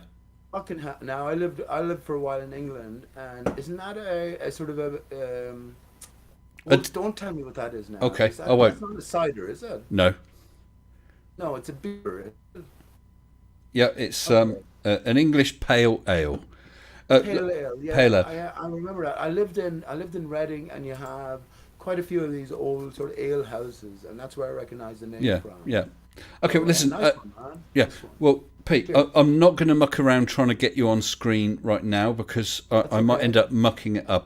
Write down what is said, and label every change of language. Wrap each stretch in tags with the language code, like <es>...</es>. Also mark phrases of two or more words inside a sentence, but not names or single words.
<en>Fucking now, I lived for a while in England, and isn't that a sort of a well, don't tell me what that is now. Okay, Is that, I won't. That's not a cider, is it? No. No, it's a beer. Yeah. It's Okay. an English pale ale. Pale ale, yeah. Pale ale. I remember that. I lived in Reading, and you have quite a few of these old sort of ale houses, and that's where I recognize the name Yeah. from. Yeah. Okay. Well, listen. Nice one, man. Yeah. Nice one. Well, Pete, Cheers. I'm not going to muck around trying to get you on screen right now because I might okay. end up mucking it up.</en>